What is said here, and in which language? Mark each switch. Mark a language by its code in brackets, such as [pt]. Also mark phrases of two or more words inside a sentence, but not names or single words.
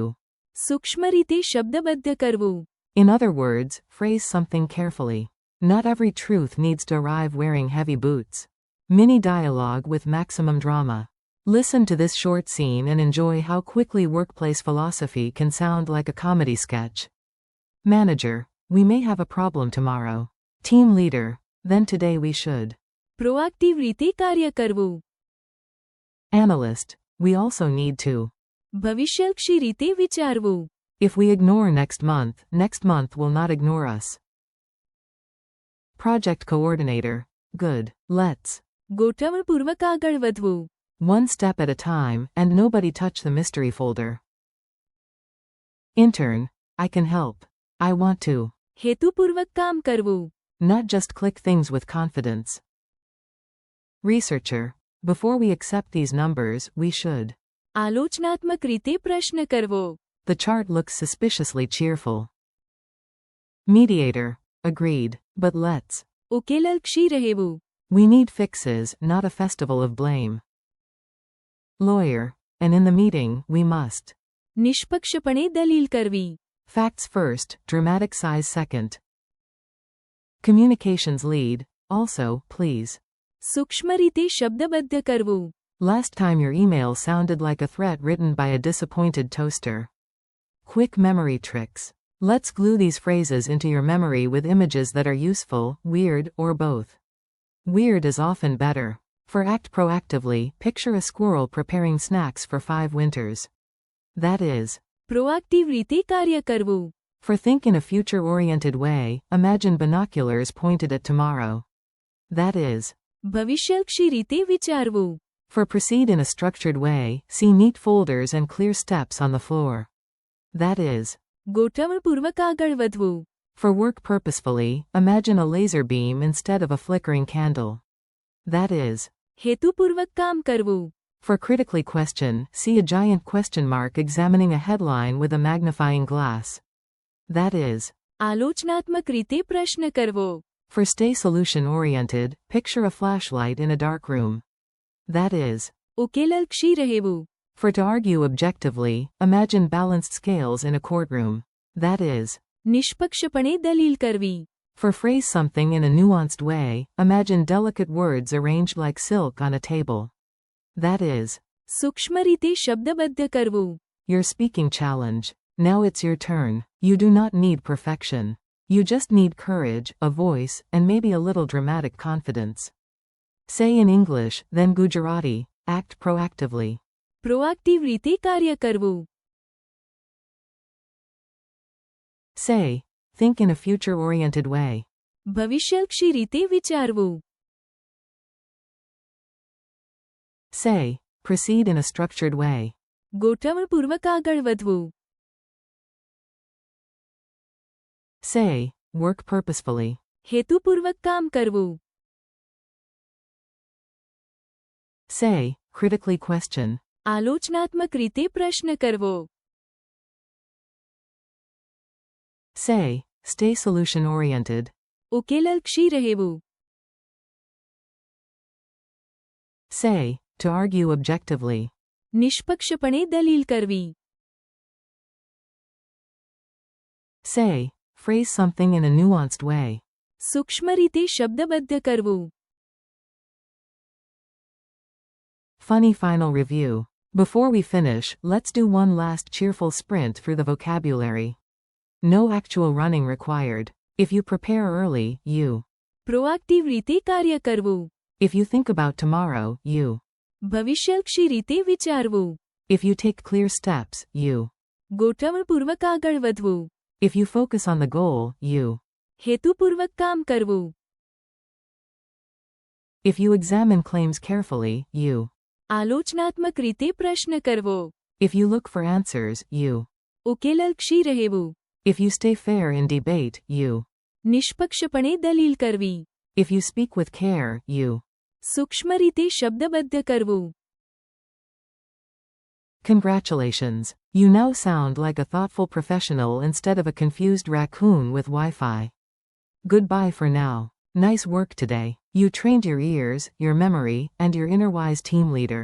[gu] સૂક્ષ્મ રીતે શબ્દબદ્ધ કરવું. [en] in other words, phrase something carefully. Not every truth needs to arrive wearing heavy boots. Mini dialogue with maximum drama. Listen to this short scene and enjoy how quickly workplace philosophy can sound like a comedy sketch. Manager, we may have a problem tomorrow. Team leader, then today we should. [gu] પ્રોએક્ટિવ રીતે કાર્ય કરવું. [en] Analyst, we also need to. [gu] ભવિષ્યલક્ષી રીતે વિચારવું. [en] If we ignore next month will not ignore us. Project coordinator, good, let's [gu] ગોઠવણપૂર્વક આગળ વધવું. [en] one step at a time, and nobody touch the mystery folder. Intern, I can help. I want to. [gu] હેતુપૂર્વક કામ કરવું. [en] Not just click things with confidence. Researcher, before we accept these numbers, we should. [gu] આલોચનાત્મક રીતે પ્રશ્ન કરવો. [en] The chart looks suspiciously cheerful. Mediator, agreed, but let's. [gu] ઉકેલલક્ષી રહેવું. [en] We need fixes, not a festival of blame. Lawyer, and in the meeting, we must. [gu] નિષ્પક્ષપણે દલીલ કરવી. [en] Facts first, dramatic size second. Communications lead, also, please. [gu] સૂક્ષ્મ રીતે શબ્દબદ્ધ કરવું. [en] Last time your email sounded like a threat written by a disappointed toaster. Quick memory tricks. Let's glue these phrases into your memory with images that are useful, weird, or both. Weird is often better. For act proactively, picture a squirrel preparing snacks for 5 winters. That is. [gu] પ્રોએક્ટિવ રીતે કાર્ય કરવું. [en] For think in a future-oriented way, imagine binoculars pointed at tomorrow. That is. [gu] ભવિષ્યલક્ષી રીતે વિચારવું. [en] For proceed in a structured way, see neat folders and clear steps on the floor. That is. [gu] ગોઠવણપૂર્વક આગળ વધવું. [en] For work purposefully, imagine a laser beam instead of a flickering candle. That is. [gu] હેતુપૂર્વક કામ કરવું. [en] For critically question, see a giant question mark examining a headline with a magnifying glass. That is. [gu] આલોચનાત્મક રીતે પ્રશ્ન કરવો. [en] For stay solution-oriented, picture a flashlight in a dark room. That is. [gu] ઉકેલલક્ષી રહેવું. [en] For to argue objectively, imagine balanced scales in a courtroom. That is. [gu] નિષ્પક્ષપણે દલીલ કરવી. [en] For phrase something in a nuanced way, imagine delicate words arranged like silk on a table. That is. [gu] સૂક્ષ્મ રીતે શબ્દબદ્ધ કરવું. [en] Your speaking challenge. Now it's your turn. You do not need perfection. You just need courage, a voice, and maybe a little dramatic confidence. Say in English, then Gujarati, act proactively. [gu] પ્રોએક્ટિવ રીતે કાર્ય કરવું. [en] Say, think in a future-oriented way. [gu] ભવિષ્યલક્ષી રીતે વિચારવું. [en] Say, proceed in a structured way. [gu] ગોઠવણપૂર્વક આગળ વધવું. [en] Say, work purposefully. [gu] હેતુપૂર્વક કામ કરવું. [en] Say, critically question. [gu] આલોચનાત્મક રીતે પ્રશ્ન કરવો. [en] Say, stay solution-oriented. [gu] ઉકેલલક્ષી રહેવું. [en] Say, to argue objectively. [gu] નિષ્પક્ષપણે દલીલ કરવી. [en] Say, phrase something in a nuanced way. [gu] સૂક્ષ્મ રીતે શબ્દબદ્ધ કરવું. [en] Funny final review. Before we finish, let's do one last cheerful sprint through the vocabulary. No actual running required. If you prepare early, you. [gu] પ્રોએક્ટિવ રીતે કાર્ય કરવું. [en] If you think about tomorrow, you. [gu] ભવિષ્યલક્ષી રીતે વિચારવું. [en] If you take clear steps, you. [gu] ગોઠવણપૂર્વક આગળ વધવું. [en] If you focus on the goal, you. [gu] હેતુપૂર્વક કામ કરવું. [en] If you examine claims carefully, you. [gu] આલોચનાત્મક રીતે પ્રશ્ન કરવો. [en] If you look for answers, you. [gu] ઉકેલલક્ષી રહેવું. [en] If you stay fair in debate, you. [gu] નિષ્પક્ષપણે દલીલ કરવી. [en] If you speak with care, you. [gu] સૂક્ષ્મ રીતે શબ્દબદ્ધ કરવું. [en] Congratulations. You now sound like a thoughtful professional instead of a confused raccoon with Wi-Fi. Goodbye for now. Nice work today. You trained your ears, your memory, and your inner wise team leader.